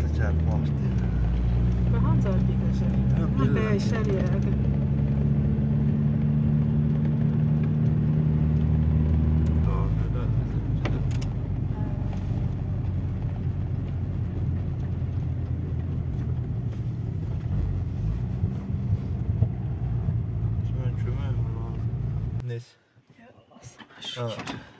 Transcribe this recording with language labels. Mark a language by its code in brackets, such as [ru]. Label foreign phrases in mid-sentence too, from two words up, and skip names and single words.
[fi] kovasti. Vähän saatiinko se? No, Mä kyllä. [az] dəyişər yəqin. [fi] Joo, kyllä. [tr] Kime lazım? Neyse. Ya Allah sana Ha. şükür.